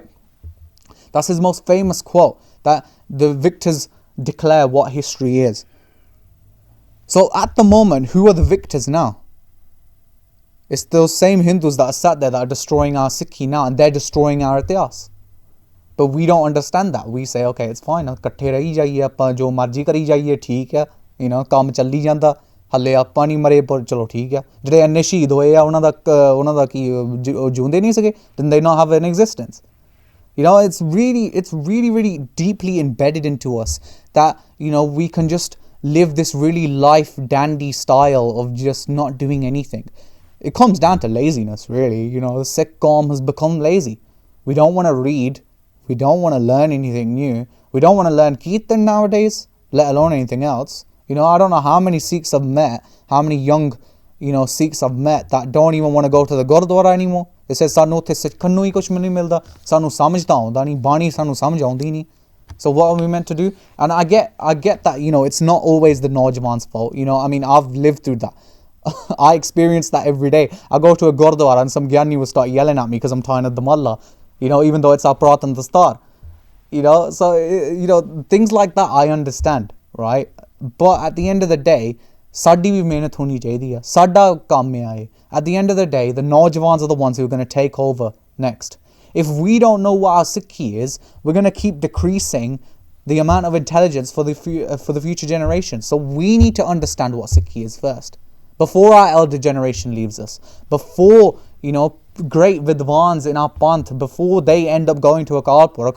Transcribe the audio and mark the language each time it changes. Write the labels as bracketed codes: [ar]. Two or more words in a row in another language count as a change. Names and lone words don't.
[en] That's his most famous quote, that the victors declare what history is. So at the moment, who are the victors now? It's those same Hindus that are sat there that are destroying our Sikhi now, and they're destroying our Ityas. But we don't understand that. We say, okay, it's fine, [pa] ਇਕੱਠੇ ਰਹੀ ਜਾਈਏ ਆਪਾਂ, ਜੋ ਮਰਜ਼ੀ ਕਰੀ ਜਾਈਏ, ਠੀਕ ਹੈ, ਕੰਮ ਚੱਲੀ ਜਾਂਦਾ, ਹੱਲੇ ਆਪਾਂ ਨਹੀਂ ਮਰੇ, ਪਰ ਚਲੋ ਠੀਕ ਹੈ, ਜਿਹੜੇ ਇੰਨੇ ਸ਼ਹੀਦ ਹੋਏ ਆ ਉਹਨਾਂ ਦਾ ਕੀ ਜਿਉਂਦੇ ਨਹੀਂ ਸੀਗੇ? [en] Did they not have an existence? It's really deeply embedded into us that we can just live this really life dandy style of just not doing anything. It comes down to laziness, really. The Sikh Qawm has become lazy. We don't want to read, we don't want to learn anything new, we don't want to learn Kirtan nowadays, let alone anything else. I don't know how many Sikhs I've met, how many young Sikhs I've met that don't even want to go to the Gurdwara anymore. They say [pa] ਸਾਨੂੰ ਉੱਥੇ ਸਿੱਖਣ ਨੂੰ ਹੀ ਕੁਝ ਨਹੀਂ ਮਿਲਦਾ, ਸਾਨੂੰ ਸਮਝ ਤਾਂ ਆਉਂਦਾ ਨਹੀਂ, ਬਾਣੀ ਸਾਨੂੰ ਸਮਝ ਆਉਂਦੀ ਨਹੀਂ. [en] So what are we meant to do? And I get that, it's not always the Naujawan's fault. I've lived through that. I experience that every day. I go to a Gurdwara and some Gyani will start yelling at me because I'm tying at the Mullah, even though it's our [pa] ਪੁਰਾਤਨ ਦਸਤਾਰ. [en] So, things like that I understand, right? But at the end of the day, [pa] ਸਾਡੀ ਵੀ ਮਿਹਨਤ ਹੋਣੀ ਚਾਹੀਦੀ ਆ, ਸਾਡਾ ਕੰਮ ਹੈ ਇਹ. [en] At the end of the day, the Naujawans are the ones who are going to take over next. If we don't know what our Sikhi is, we're going to keep decreasing the amount of intelligence for the future generation. So we need to understand what Sikhi is first, before our elder generation leaves us, before great Vidwans in our Panth, before they end up going to Akaal Purakh.